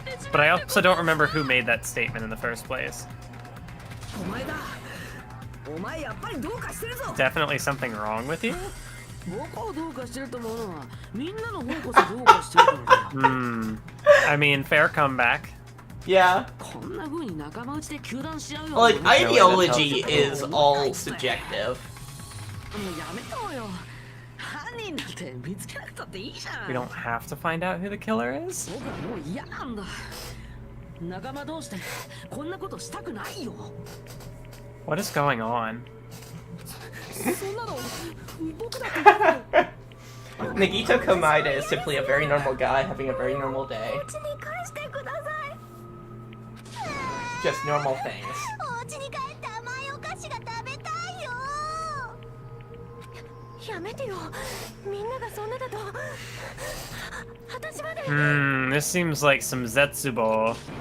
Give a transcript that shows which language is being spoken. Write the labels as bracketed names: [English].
[English] But I also don't remember who made that statement in the first place. [Japanese] お前だお前やっぱりどうかしてるぞ [English] Definitely something wrong with you? [Japanese] 僕をどうかしてると思うのはみんなの方こそどうかしてるからだ [English] I mean, fair comeback. Yeah. [Japanese] こんな風に仲間内で糾弾し合うよ [English] Like, ideology is all subjective. [Japanese] もうやめとよ犯人なんて見つけなくたっていいじゃん [English] We don't have to find out who the killer is? [Japanese] 僕はもう嫌なんだ仲間同士でこんなことしたくないよ [English] What is going on? [Japanese] そんなの僕だって [English] Nagito Komaeda is simply a very normal guy having a very normal day. [Japanese] お家に返してください [English] Just normal things. [Japanese] お家に帰って甘いお菓子が食べたいよやめてよみんながそんなだと私まで [English] This seems like some Zetsubo.